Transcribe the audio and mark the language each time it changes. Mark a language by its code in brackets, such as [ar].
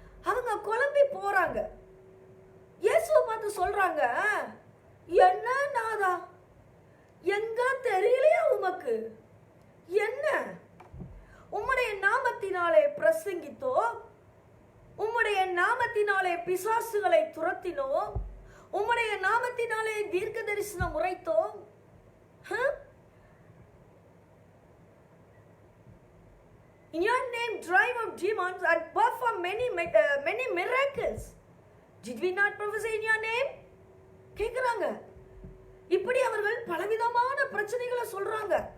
[ta] அவங்க குழம்பி போறாங்க. இயேசுவை பார்த்து சொல்றாங்க, என்ன நாதா, எங்க தெரியலையா உமக்கு? என்ன உம்முடைய நாமத்தினாலே பிரசங்கித்தோ, உம்முடைய நாமத்தினாலே பிசாசுகளை துரத்தினோ, உம்முடைய நாமத்தினாலே தீர்க்க தரிசனம் உரைத்தோம். [en] In your name drive out demons and perform many miracles. Did we not prophesy in your name? [ta] கேக்குறாங்க. இப்படி அவர்கள் பலவிதமான பிரச்சனைகளை சொல்றாங்க.